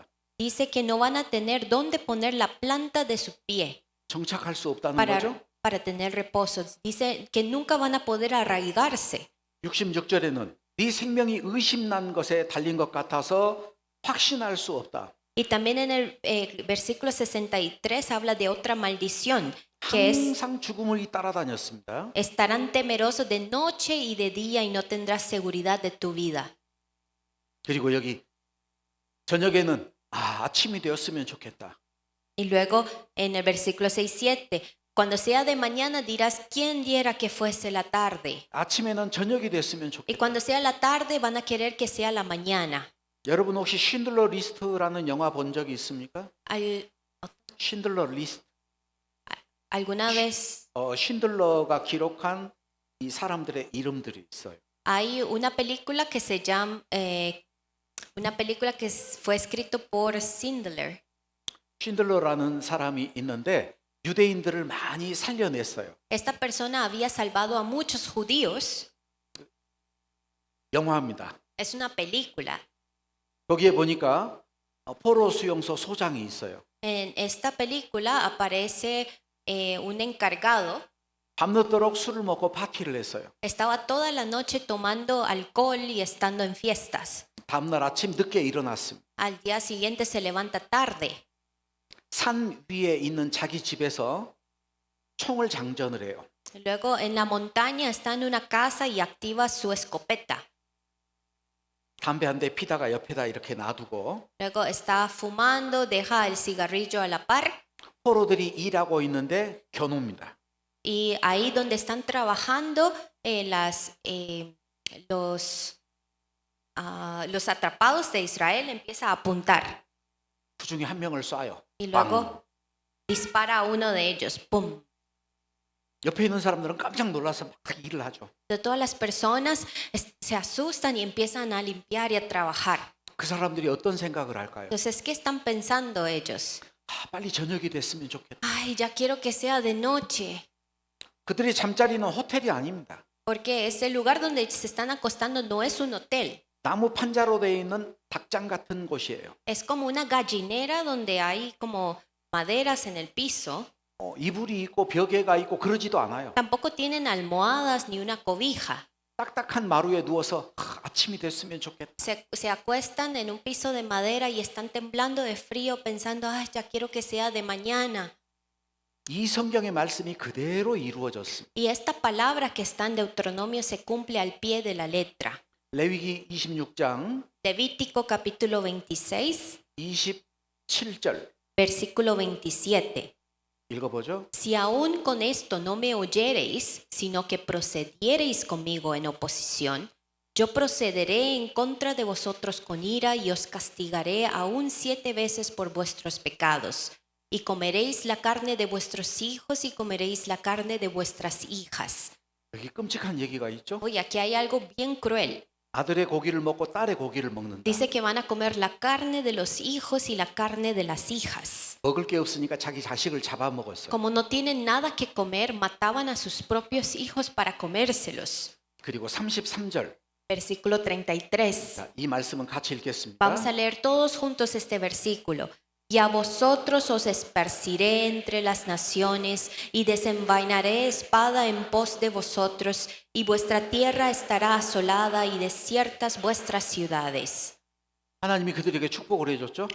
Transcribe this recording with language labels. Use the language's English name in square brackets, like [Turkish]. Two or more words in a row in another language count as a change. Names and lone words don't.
[Spanish] Dice que no van a tener dónde poner la planta de su pie [Korean] 정착할 수 없다는 거죠. [Spanish] para tener reposo. Dice que nunca van a poder arraigarse. [Korean] 66절에는 네 생명이 의심난 것에 달린 것 같아서 확신할 수 없다. [Spanish] Y también en el versículo 63 habla de otra maldición, que es, [Korean] 항상 죽음을 따라다녔습니다. [Spanish] estarán temerosos de noche y de día y no tendrás seguridad de tu vida. [Korean] 그리고 여기 저녁에는 아침이 되었으면 좋겠다. [Spanish] Y luego en el versículo 6-7, cuando sea de mañana dirás, ¿quién diera que fuese la tarde? [Korean] 아침에는 저녁이 됐으면 [Spanish] Y [Korean] 좋겠다. [Spanish] cuando sea la tarde van a querer que sea la mañana. [Korean] 여러분 혹시 쉰들러 리스트라는 영화 본 적이 있습니까? 쉰들러 리스트. [Spanish] ¿Alguna vez [Korean] 쉰들러가 기록한 이 사람들의 이름들이 있어요. [Spanish] hay una película que se llama, fue escrito por Schindler? [Korean] 쉰들러라는 사람이 있는데 유대인들을 많이 살려냈어요. [Spanish] Esta persona había salvado a muchos judíos. [Korean] 영화입니다. [Spanish] Es una película. [Korean] 거기에 보니까 포로 수용소 소장이 있어요. [Spanish] En esta película aparece un encargado. [Korean] 밤늦도록 술을 먹고 파티를 했어요. [Spanish] Estaba toda la noche tomando alcohol y estando en fiestas. [Korean] 다음날 아침 늦게 일어났습니다. [Spanish] Al día siguiente se levanta tarde. [Korean] 산 위에 있는 자기 집에서 총을 장전을 해요. [Spanish] Luego en la montaña está en una casa y activa su escopeta. [Korean] 담배 한 대 피다가 옆에다 이렇게 놔두고 [Spanish] Luego está fumando, deja el cigarrillo a la par. [Korean] 포로들이 일하고 있는데 겨눕니다. [Spanish] Y ahí donde están trabajando, los atrapados de Israel, empieza a apuntar [Korean] 그 중에 한 명을 쏴요. [Spanish] y luego dispara a uno de ellos. ¡Pum! [Korean] 옆에 있는 사람들은 깜짝 놀라서 막 일을 하죠. [Spanish] De todas las personas se asustan y empiezan a limpiar y a trabajar. [Korean] 그 사람들이 어떤 생각을 할까요? [Spanish] Entonces, ¿qué están pensando ellos? [Korean] 빨리 저녁이 됐으면 좋겠다. [Spanish] Ay, ya quiero que sea de noche. [Korean] 그들이 잠자리는 호텔이 아닙니다. [Spanish] Porque ese lugar donde se están acostando no es un hotel. [Korean] 나무 판자로 되어 있는 닭장 같은 곳이에요. [Spanish] Es como una gallinera donde hay como maderas en el piso. [Korean] 이불이 있고 벽에가 있고 그러지도 않아요. [Spanish] Tampoco tienen almohadas ni una cobija. [Korean] 딱딱한 마루에 누워서 아침이 됐으면 좋겠다. [Spanish] Se acuestan en un piso de madera y están temblando de frío pensando, ay, ya quiero que sea de mañana. [Korean] 이 성경의 말씀이 그대로 이루어졌습니다. [Spanish] Y esta palabra que está en Deuteronomio se cumple al pie de la letra. [Korean] 레위기 26장 [Spanish] Levítico capítulo 26, [Korean] 27절 [Spanish] versículo 27. [Korean] 읽어보죠. [Spanish] Si aún con esto no me oyereis, sino que procediereis conmigo en oposición, yo procederé en contra de vosotros con ira y os castigaré aún 7 veces por vuestros pecados. Y comeréis la carne de vuestros hijos y comeréis la carne de vuestras hijas. [Korean] 여기 끔찍한 얘기가 있죠. [Spanish] Oye, aquí hay algo bien cruel. [Korean] 아들의 고기를 먹고 딸의 고기를 먹는다. [Spanish] Dice que van a comer la carne de los hijos y la carne de las hijas. [Korean] 먹을 게 없으니까 자기 자식을 잡아먹었어요. [Spanish] Como no tienen nada que comer, mataban a sus propios hijos para comérselos. [Korean] 그리고 33절. [Spanish] Versículo 33. [Korean] 자, 이 말씀은 같이 읽겠습니다. [Spanish] Vamos a leer todos juntos este versículo. Y a vosotros os esparciré entre las naciones y desenvainaré espada en pos de vosotros y vuestra tierra estará asolada y desiertas vuestras ciudades. [Korean] 하나님이 그들에게 축복을 해줬죠.